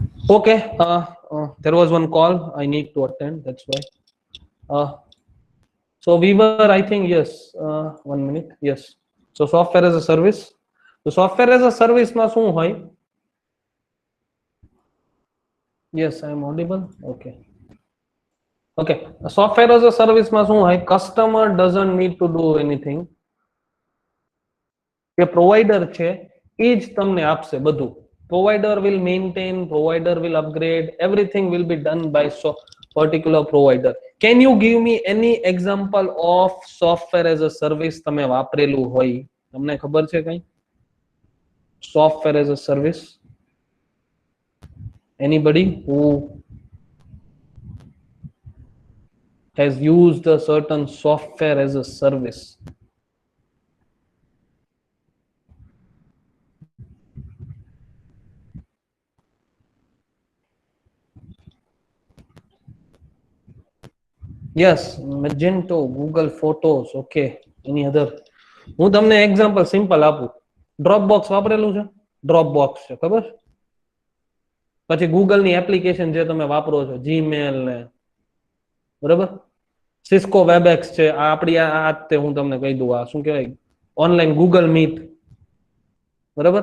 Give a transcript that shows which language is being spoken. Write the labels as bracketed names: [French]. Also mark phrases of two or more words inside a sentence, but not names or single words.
[English] Okay, there was one call I need to attend, that's why. uh, so we were, I think, yes, 1 minute, yes. So software as a service. So software as a service [Gujarati] માં શું હોય? [English] Yes, I am audible. Okay. Okay. Software as a service [Gujarati] માં શું હોય? [English] Customer doesn't need to do anything. [Gujarati] કે પ્રોવાઈડર છે એ જ તમને આપશે બધું. [English] Provider will maintain, provider will upgrade, everything will be done by particular provider. Can you give me any example of software as a service [Gujarati] તમે વાપરેલું હોય? તમને ખબર છે કઈ? [English] Software as a service? Anybody who has used a certain software as a service? Yes, Magento, Google Photos. Okay. Any other? [Gujarati] હું તમને એક્ઝામ્પલ સિમ્પલ આપું. ડ્રોપબોક્સ વાપરેલું છે? ડ્રોપબોક્સ છે, ખબર? પછી ગૂગલ ની એપ્લિકેશન જે તમે વાપરો છો, જીમેલ ને, બરાબર? સિસ્કો વેબએક્સ છે, આ આપણી આ તે હું તમને કહી દઉં, આ શું કહેવાય, ઓનલાઈન ગૂગલ મીટ, બરાબર?